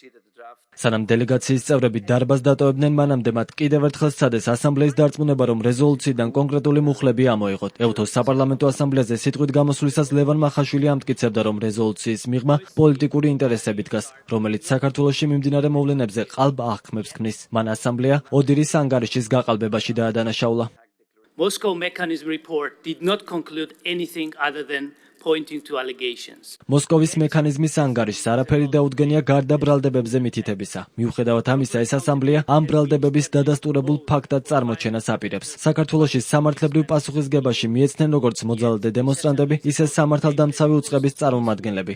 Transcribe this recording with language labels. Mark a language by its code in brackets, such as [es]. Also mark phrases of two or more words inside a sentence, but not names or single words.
[ka] სანამ დელეგაციის წევრები დარბაზს დატოვებდნენ, მანამდე მათ კიდევ ერთხელ სცადეს ასამბლეის დარწმუნება, რომ რეზოლუციიდან კონკრეტული მუხლები ამოიღოთ. ეუთოს საპარლამენტო ასამბლეაზე სიტყვით გამოსვლისას ლევან მახაშვილი ამტკიცებდა, რომ რეზოლუციის მიღმა პოლიტიკური ინტერესები დგას, რომელიც საქართველოში მიმდინარე მოვლენებზე ყალბ აღქმებს ქმნის. მან ასამბლეა ოდირის ანგარიშის გაყალბებაში დაადანაშაულა. [en] Moscow mechanism report did not conclude anything other than pointing to allegations. [ka] მოსკოვის მექანიზმის ანგარიშს არაფერი დაუდგენია გარდა ბრალდებებზე მითითებისა. მიუხედავად ამისა, ეს ასამბლეა ამ ბრალდებების დადასტურებულ ფაქტად წარმოჩენას აპირებს. საქართველოში სამართლებრივ პასუხისგებაში მიეცნენ როგორც მოძალადე დემონსტრანტები, ისე სამართალდამცავი უწყების წარმომადგენლები.